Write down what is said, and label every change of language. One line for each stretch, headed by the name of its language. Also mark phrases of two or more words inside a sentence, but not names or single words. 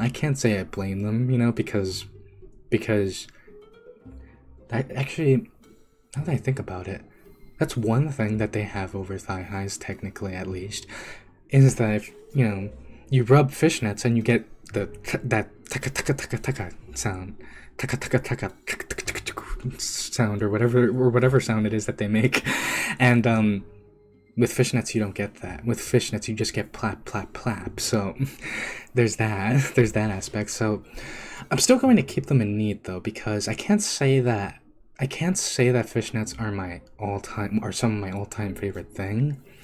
English: I can't say I blame them, you know, because that actually, now that I think about it, that's one thing that they have over thigh highs, technically at least, is that if, you know, you rub fishnets and you get that taka taka taka taka sound, taka taka taka sound, or whatever sound it is that they make, and with fishnets you don't get that. With fishnets you just get plap plap plap. So there's that aspect. So I'm still going to keep them in need though, because I can't say that fishnets are my all-time, or some of my all-time favorite thing.